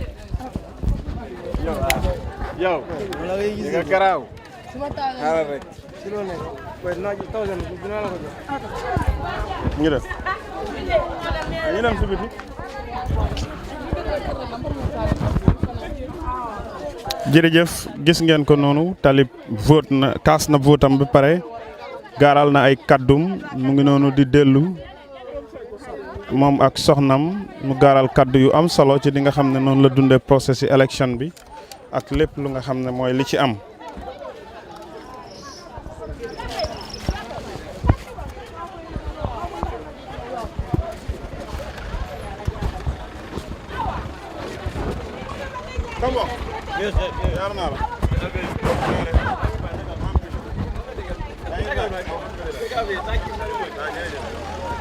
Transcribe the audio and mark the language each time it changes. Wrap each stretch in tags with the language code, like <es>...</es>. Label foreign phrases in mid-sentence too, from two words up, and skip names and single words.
<en>Yo, you got cut out.</en> <wo>ñu def ñu dem si biti jërëjëf gis ngeen ko noonu Talib vote na kaas na votam ba pare gaaral na ay kaddum mu ngi noonu di dellu moom ak soxnam mu gaaral kaddu yu am solo ci li nga xam ne noonu la dundee</wo> <fr>processus élection</fr> <wo>bi ak lépp lu nga xam ne mooy li ci am.</wo> <en>Come on. Yes, yes,</en>